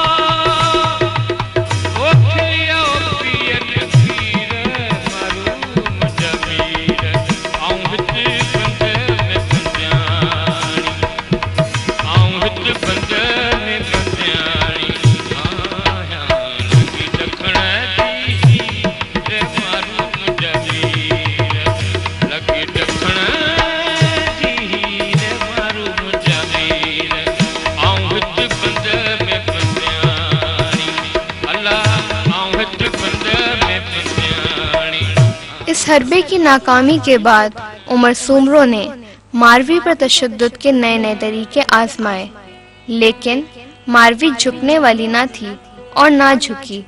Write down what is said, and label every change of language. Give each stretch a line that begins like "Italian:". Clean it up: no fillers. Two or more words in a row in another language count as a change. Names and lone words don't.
Sindhi: खलियो पियन पीर मारू मुंहिंजा वीर आऊं हिच बंदर में बंदियाणी आऊं हिच बंदर में बंदियाणी लगी दखण रे मारू मुंहिंजा वीर लगी दखण रे मारू मुंहिंजा वीर आऊं हिच बंदर में बंदियाणी अल्लाह आऊं हिच बंदर में बंदियाणी।
Urdu: اس حربے کی ناکامی کے بعد عمر سومرو نے ماروی پر تشدد کے نئے نئے طریقے آزمائے، لیکن ماروی جھکنے والی نہ تھی اور نہ جھکی.